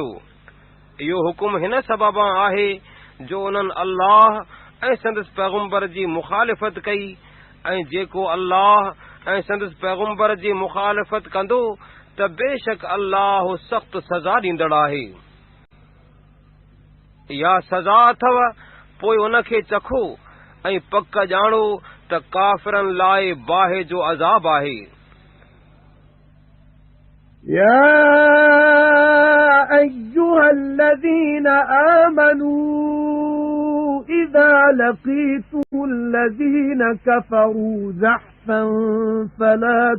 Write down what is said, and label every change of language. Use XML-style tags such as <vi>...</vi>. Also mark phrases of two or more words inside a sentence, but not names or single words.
<sd>इहो हुकुम हिन सबबा आहे जो उन्हनि अल्लाह ऐं संदसि पैगुंबर जी मुखालिफ़त कई ऐं जेको अल्लाह ऐं संदसि पैगुंबर जी मुखालिफ़त कंदो त बेशक अल्लाह सख़्त सज़ा ॾींदड़ आहे। इहा सज़ा अथव, पोइ उनखे चखो ऐं पक ॼाणो त काफ़िरनि लाइ बाहि जो अज़ाब आहे।</sd> <ar>يا أيها الذين آمنوا إذا لقيتم الذين كفروا زحفا فلا</ar>